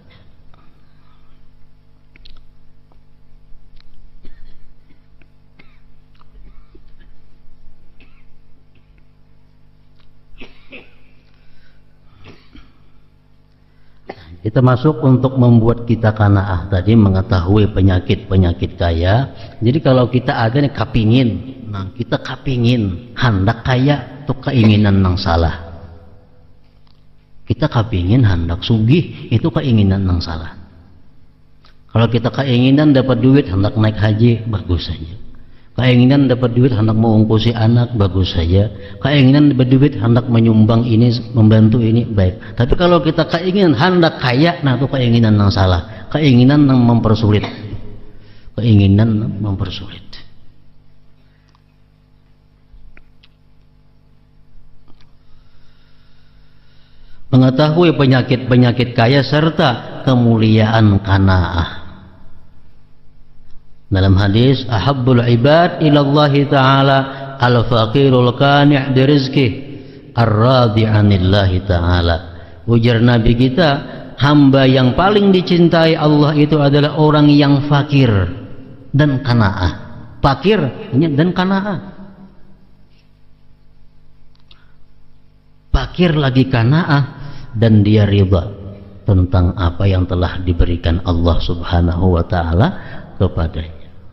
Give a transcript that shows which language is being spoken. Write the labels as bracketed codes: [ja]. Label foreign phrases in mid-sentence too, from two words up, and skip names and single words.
[id] Kita masuk untuk membuat kita qanaah tadi, mengetahui penyakit-penyakit kaya. Jadi kalau kita ada nih kapingin, nah kita kapingin hendak kaya itu keinginan yang salah. Kita kepingin hendak sugih, itu keinginan yang salah. Kalau kita keinginan dapat duit hendak naik haji, bagus saja. Keinginan dapat duit hendak mengungkusi anak, bagus saja. Keinginan dapat duit hendak menyumbang ini, membantu ini, baik. Tapi kalau kita keinginan hendak kaya, nah itu keinginan yang salah. Keinginan yang mempersulit. Keinginan yang mempersulit. Mengetahui penyakit-penyakit kaya serta kemuliaan qanaah. [ar] Dalam hadis, أحب العباد إلى الله تعالى الفقير القانع برزقه الراضي عن الله تعالى. [id] Ujar Nabi kita, hamba yang paling dicintai Allah itu adalah orang yang fakir dan qanaah. Fakir dan qanaah. Fakir lagi qanaah dan dia ridha tentang apa yang telah diberikan Allah [ar] سبحانه وتعالى [id] kepadanya.